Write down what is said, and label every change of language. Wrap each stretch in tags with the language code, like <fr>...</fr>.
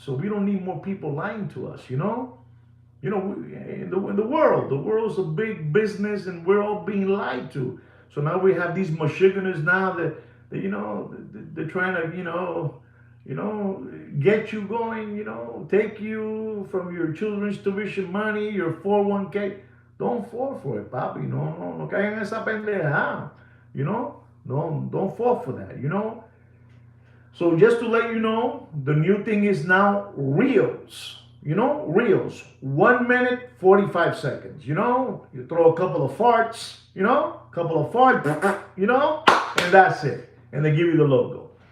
<en>So we don't need more people lying to us, you know. You know, in the world, the world's a big business, and we're all being lied to. So now we have these Michiganers now that you know they're trying to get you going, you know, take you from your children's tuition money, your 401k. Don't fall for it, papi.</en> <es>No caigan en esa pendeja.</es> <en>You know, don't fall for that. You know. So just to let you know, the new thing is now reels. You know, reels. 1 minute, 45 seconds. You know, you throw a couple of farts, you know, you know, and that's it. And they give you the logo.</en>